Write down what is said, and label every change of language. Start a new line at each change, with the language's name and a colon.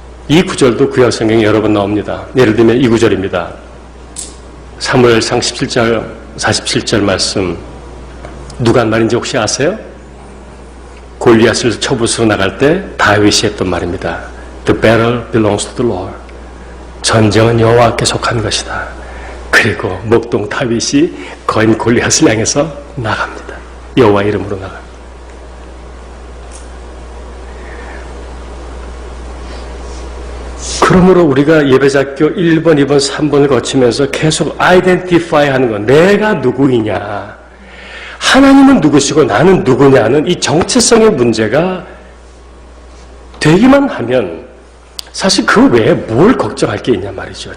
Korean: 이 구절도 구약 성경에 여러 번 나옵니다. 예를 들면 이 구절입니다. 사무엘상 17절 47절 말씀 누가 한 말인지 혹시 아세요? 골리앗을 쳐부수러 나갈 때 다윗이 했던 말입니다.
English: The battle belongs to the Lord.
Korean: 전쟁은 여호와께 속한 것이다. 그리고 목동 다윗이 거인 골리앗을 향해서 나갑니다. 여호와 이름으로 나갑니다. 그러므로 우리가 예배작교 1번, 2번, 3번을 거치면서 계속 아이덴티파이 하는 건 내가 누구이냐, 하나님은 누구시고 나는 누구냐는 이 정체성의 문제가 되기만 하면 사실 그 외에 뭘 걱정할 게 있냐 말이죠.